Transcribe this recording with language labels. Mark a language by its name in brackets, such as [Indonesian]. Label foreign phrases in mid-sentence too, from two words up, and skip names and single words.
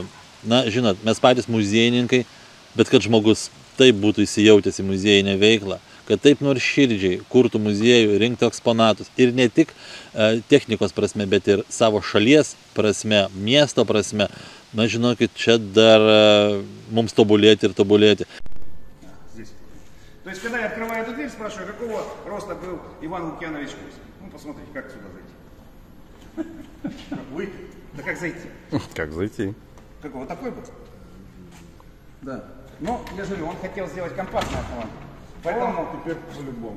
[Lithuanian] Na, žinot, mes patys muziejininkai, bet kad žmogus taip būtų įsijautęs į muziejinę veiklą, kad taip nors širdžiai kurtų muziejų, rinktų eksponatus ir ne tik technikos prasme, bet ir savo šalies prasme, miesto prasme, na, žinokit, čia dar mums tobulėti ir tobulėti. [Russian] То есть, когда я открываю эту дверь, спрашиваю, какого роста был Иван Лукьянович Кузин? Ну, посмотрите, как сюда зайти. Как выйти? Да как зайти? Как зайти? Какого? Такой был? Да. Ну, я же говорю, он хотел сделать компактный автомобиль. Поэтому теперь по-любому.